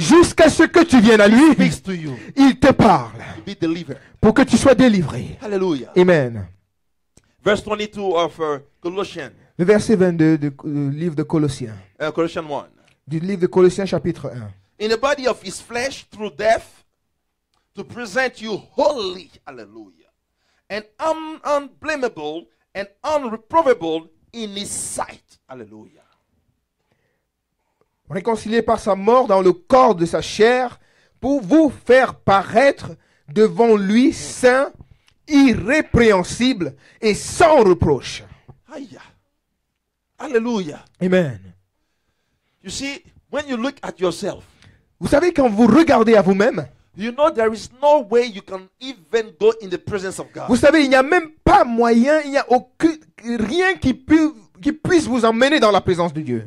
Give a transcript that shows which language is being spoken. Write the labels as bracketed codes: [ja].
[fr] jusqu'à ce que tu viennes à lui. [en] speaks to you [fr] Il te parle [en] to be delivered. [fr] pour que tu sois délivré. [en] Hallelujah. Amen. Verse 22 of Colossians, [fr] Le verset 22 du livre de Colossiens. [en] Colossians 1. [fr] Du livre de Colossiens chapitre 1. [en] In the body of His flesh through death, to present you holy, hallelujah, and unblameable and unreprovable in His sight, hallelujah. [fr] Réconcilié par sa mort dans le corps de sa chair, pour vous faire paraître devant lui saint, irrépréhensible et sans reproche. [en] Hiya. Hallelujah. Amen. You see, when you look at yourself, [fr] Vous savez, quand vous regardez à vous-même, [en] you know there is no way you can even go in the presence of God. [fr] vous savez, il n'y a même pas moyen, il n'y a rien qui peut qui puisse vous emmener dans la présence de Dieu.